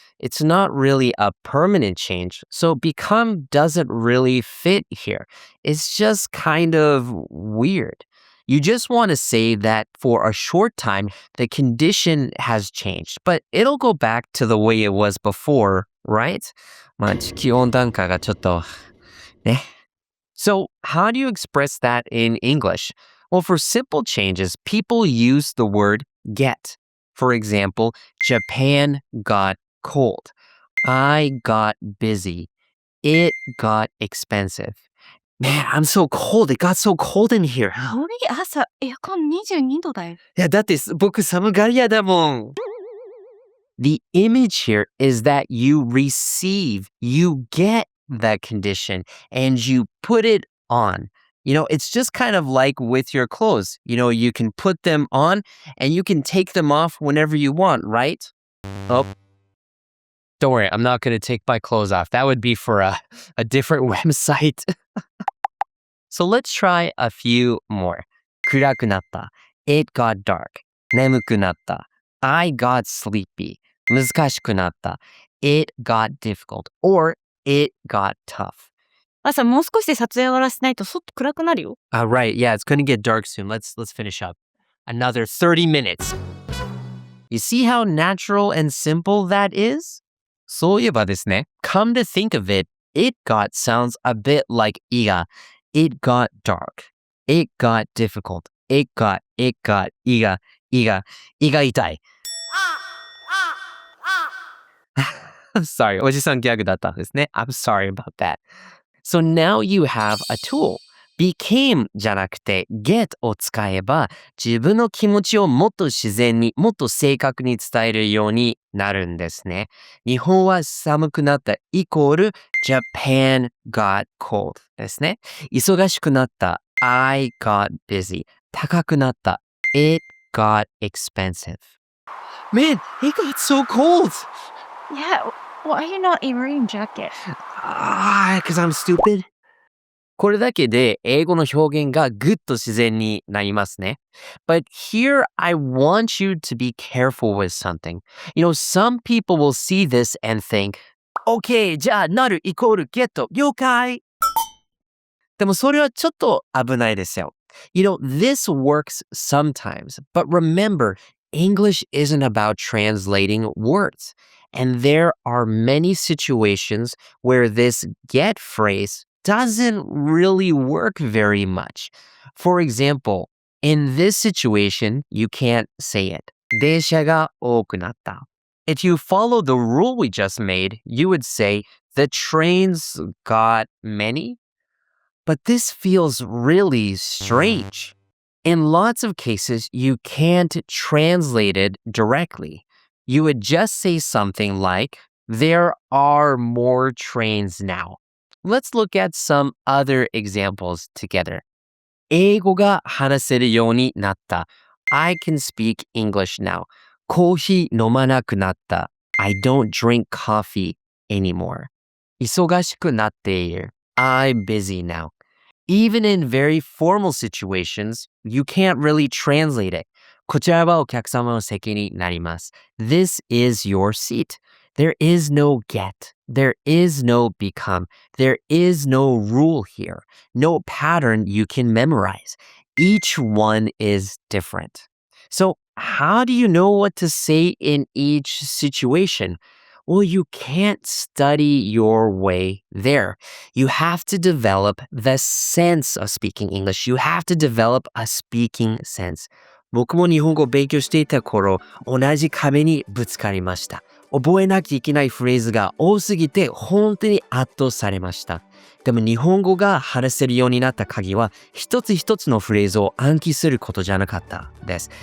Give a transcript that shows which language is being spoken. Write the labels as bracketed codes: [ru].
[en] It's not really a permanent change. So become doesn't really fit here. It's just kind of weird.You just want to say that for a short time, the condition has changed, but it'll go back to the way it was before, right? [ja] まあ、地球温暖化がちょっとね。 [en] So how do you express that in English? Well, for simple changes, people use the word get. For example, Japan got cold. I got busy. It got expensive.Man, I'm so cold. It got so cold in here. [ja] それ朝エアコン22度だよ。いや、だって僕寒がり屋だもん。 [en] The image here is that you receive, you get the condition, and you put it on. You know, it's just kind of like with your clothes. You know, you can put them on and you can take them off whenever you want, right? Oh, don't worry. I'm not going to take my clothes off. That would be for a different website.So let's try a few more. [ja] 暗くなった [en] It got dark. [ja] 眠くなった [en] I got sleepy. [ja] 難しくなった [en] It got difficult. Or It got tough. [ja] 朝もう少しで撮影終わらせないと外暗くなるよ。 [en] Right, yeah, it's going to get dark soon. Let's finish up. Another 30 minutes. You see how natural and simple that is? [ja] そういえばですね, [en] come to think of it, It got sounds a bit like [ja] いが [en] It got dark. It got difficult. It got, [ja] 胃が痛い。 [en] I'm sorry. [ja] おじさんギャグだったんですね。 [en] I'm sorry about that. So now you have a tool. [ja] became じゃなくて get を使えば自分の気持ちをもっと自然にもっと正確に伝えるようになるんですね。日本は寒くなったイコール [en] Japan got cold [ja] ですね。忙しくなった [en] I got busy [ja] 高くなった [en] It got expensive. Man, it got so cold! Yeah, why are you not wearing a jacket? Because I'm stupid. [ja] これだけで英語の表現がぐっと自然になりますね。 [en] But here I want you to be careful with something. Some people will see this and think, OK, [ja] じゃあなるイコールゲット、了解。でもそれはちょっと危ないですよ。 [en] This works sometimes, but remember, English isn't about translating words. And there are many situations where this get phrase doesn't really work very much. For example, in this situation, you can't say it. [ja] 電車が多くなった。 [en] If you follow the rule we just made, you would say, the trains got many? But this feels really strange. In lots of cases, you can't translate it directly. You would just say something like, there are more trains now. Let's look at some other examples together. [ja] 英語が話せるようになった。 [en] I can speak English now. [ja] コーヒー飲まなくなった。 [en] I don't drink coffee anymore. [ja] 忙しくなっている。 [en] I'm busy now. Even in very formal situations, you can't really translate it. [ja] こちらはお客様の席になります。 [en] This is your seat. There is no get. There is no become. There is no rule here. No pattern you can memorize. Each one is different. So, how do you know what to say in each situation? Well, you can't study your way there. You have to develop the sense of speaking English. You have to develop a speaking sense. [ja] 僕も日本語を勉強していた頃、同じ壁にぶつかりました。覚えなきゃいけないフレーズが多すぎて本当に圧倒されました。でも日本語が話せるようになった鍵は一つ一つのフレーズを暗記することじゃなかったです。